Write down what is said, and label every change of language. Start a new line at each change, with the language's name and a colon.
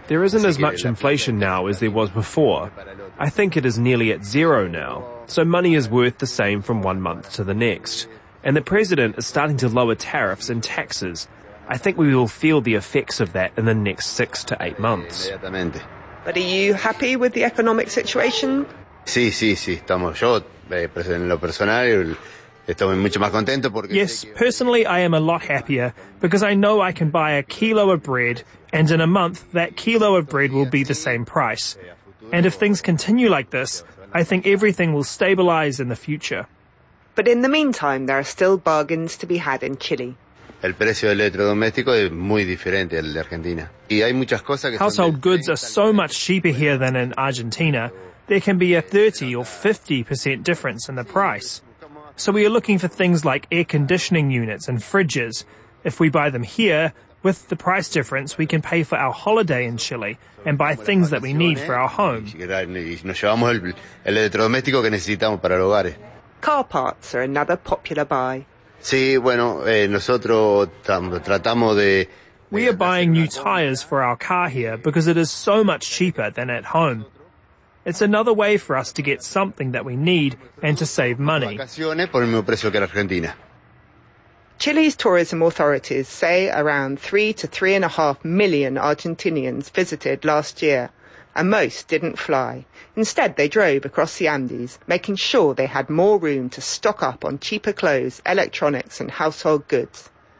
English: There isn't as much inflation now as there was before. I think it is nearly at zero now. So money is worth the same from one month to the next. And the president is starting to lower tariffs and taxes. I think we will feel the effects of that in the next 6 to 8 months. But are you happy with the economic situation?
Spanish: Sí, estamos. Yo, en lo personal, Estoy mucho más contento porque...
English: Yes, personally I am a lot happier because I know I can buy a kilo of bread and in a month that kilo of bread will be the same price. And if things continue like this, I think everything will stabilize in the future. But in the meantime, there are still bargains to be had in Chile.
Spanish: El precio del electrodoméstico es muy diferente al de Argentina. Y hay muchas cosas que...
English: Household goods are so much cheaper here than in Argentina. There can be a 30 or 50% difference in the price. So we are looking for things like air conditioning units and fridges. If we buy them here, with the price difference, we can pay for our holiday in Chile and buy things that we need for our home.
Spanish: Nos llevamos el electrodoméstico que necesitamos para el hogar.
English: Car parts are another popular buy.
Spanish: Sí, bueno, nosotros tratamos de...
English: We are buying new tires for our car here because it is so much cheaper than at home. It's another way for us to get something that we need and to save money.
Spanish: Por el mismo precio que la Argentina.
English: Chile's tourism authorities say around 3 to 3.5 million Argentinians visited last year, and most didn't fly. Instead, they drove across the Andes, making sure they had more room to stock up on cheaper clothes, electronics, and household goods.